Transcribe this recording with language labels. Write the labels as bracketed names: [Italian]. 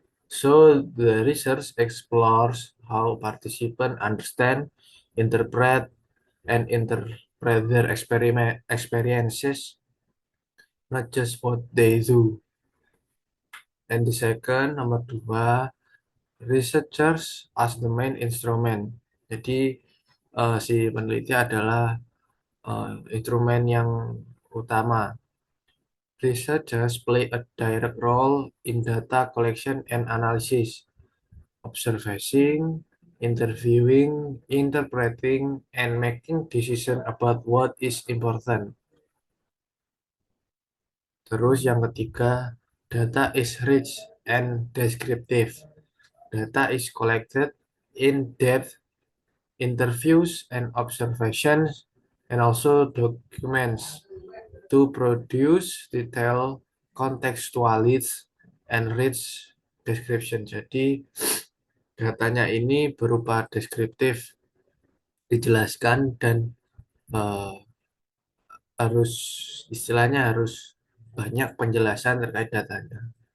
[English] So the research explores how participants understand, interpret, and interpret their experiences, not just what they do. And the second, [Indonesian] nomor 2, [English] researchers as the main instrument. [Indonesian] Jadi si peneliti adalah instrumen yang utama. [English] Researchers play a direct role in data collection and analysis, observing, interviewing, interpreting, and making decisions about what is important. [Indonesian] Terus yang ketiga, [English] data is rich and descriptive. Data is collected in depth interviews and observations and also documents to produce detailed contextualities and rich description. [Indonesian] Jadi datanya ini berupa deskriptif, dijelaskan dan eh, harus istilahnya harus banyak penjelasan terkait datanya.